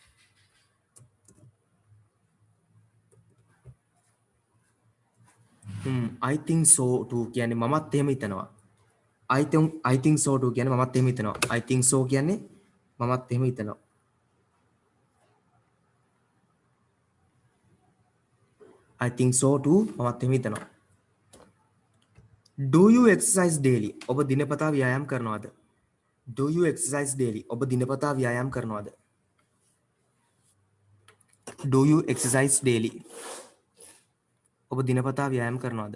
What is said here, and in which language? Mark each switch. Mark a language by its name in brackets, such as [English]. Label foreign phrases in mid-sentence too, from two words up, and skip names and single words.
[English] I think so too [Sinhala] කියන්නේ මමත් එහෙම හිතනවා [English] I think so too [Sinhala] කියන්නේ මමත් එහෙම හිතනවා [English] I think so [Sinhala] කියන්නේ මමත් එහෙම හිතනවා [English] I think so too [Sinhala] මමත් එහෙම හිතනවා [English] Do you exercise daily? [Sinhala] ඔබ දිනපතා ව්‍යායාම් කරනවද? [English] Do you exercise daily? [Sinhala] ඔබ දිනපතා ව්‍යායාම් කරනවද? [English] Do you exercise daily? [Sinhala] ඔබ දිනපතා ව්‍යායාම් කරනවද?